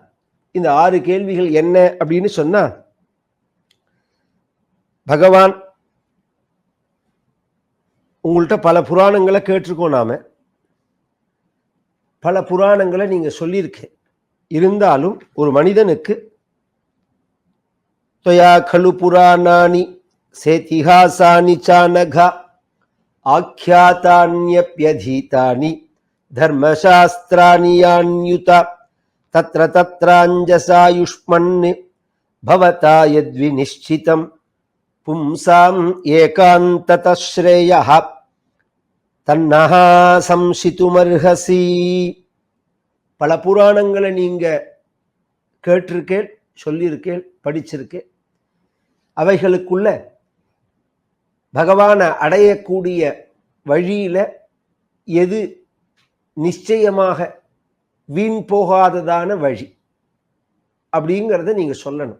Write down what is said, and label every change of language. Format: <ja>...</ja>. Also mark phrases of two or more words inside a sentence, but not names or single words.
<ta>இந்த 6 கேள்விகள் என்ன அப்படின்னு சொன்னா, பகவான் உங்கள்கிட்ட பல புராணங்களை கேட்டிருக்கோம். நாம பல புராணங்களை நீங்க சொல்லியிருக்கேன். இருந்தாலும் ஒரு மனிதனுக்கு</ta> <sa>त्वया खलु पुराणानि सेतिहासानि चानघ आख्यातान्यप्यधीतानि धर्मशास्त्राणि यान्युत तत्र तत्राञ्जसायुष्मन् भवता यद्विनिश्चितं पुंसाम् एकान्ततः श्रेयः तन्नः संसितुमर्हसि.</sa> <ta>பல புராணங்களை நீங்க கேட்டிருக்கேன், சொல்லியிருக்கேன், படிச்சிருக்கேன். அவைகளுக்குள்ள பகவானை அடையக்கூடிய வழியில எது நிச்சயமாக வீண் போகாததான வழி அப்படிங்கிறத நீங்க சொல்லணும்.</ta>